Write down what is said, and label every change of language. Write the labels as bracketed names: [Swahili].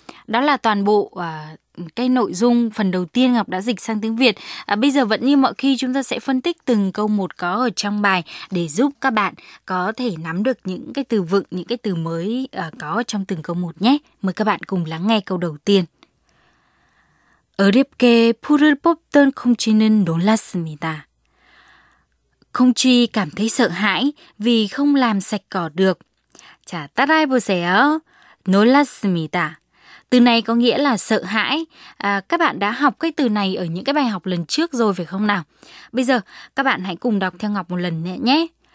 [Vietnamese] Đó là toàn bộ cái nội dung phần đầu tiên Ngọc đã dịch sang tiếng Việt. Bây giờ vẫn như mọi khi chúng ta sẽ phân tích từng câu một có ở trong bài để giúp các bạn có thể nắm được những cái từ vựng, những cái từ mới có trong từng câu một nhé. Mời các bạn cùng lắng nghe câu đầu tiên. [Korean] 어렵게 풀을 뽑던 콩쥐는 놀랐습니다. [Vietnamese] Không Truy cảm thấy sợ hãi vì không làm sạch cỏ được. [Korean] 자, 따라해보세요. 놀랐습니다. [Vietnamese] Từ này có nghĩa là sợ hãi. Các bạn đã học cái từ này ở những cái bài học lần trước rồi phải không nào? Bây giờ các bạn hãy cùng đọc theo Ngọc một lần nữa nhé.